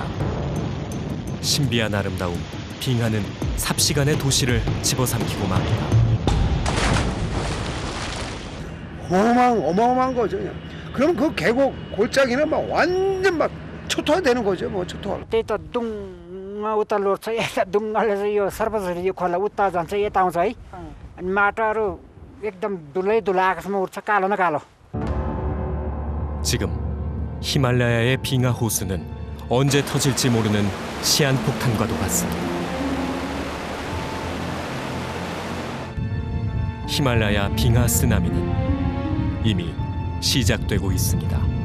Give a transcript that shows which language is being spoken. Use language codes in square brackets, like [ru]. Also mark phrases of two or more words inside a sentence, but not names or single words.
[ko] 신비한 아름다움, 빙하는 삽시간에 도시를 집어삼키고 맙니다. 어마어마한 거죠. 그냥. 그럼 그 계곡 골짜기는 막 완전 막 초토화되는 거죠. 뭐 초토화. [ne] त्यही त दुङमा उता लोड्छ यता दुङ्गाले चाहिँ यो सर्वसरी यो खोला उता जान्छ यता आउँछ है अनि माटोहरू एकदम दुलै दुलै आकाशमा उठ्छ कालो न कालो. [ko] 지금 히말라야의 빙하 호수는 언제 터질지 모르는 시한폭탄과도 같습니다. 히말라야 빙하 쓰나미는 이미 시작되고 있습니다.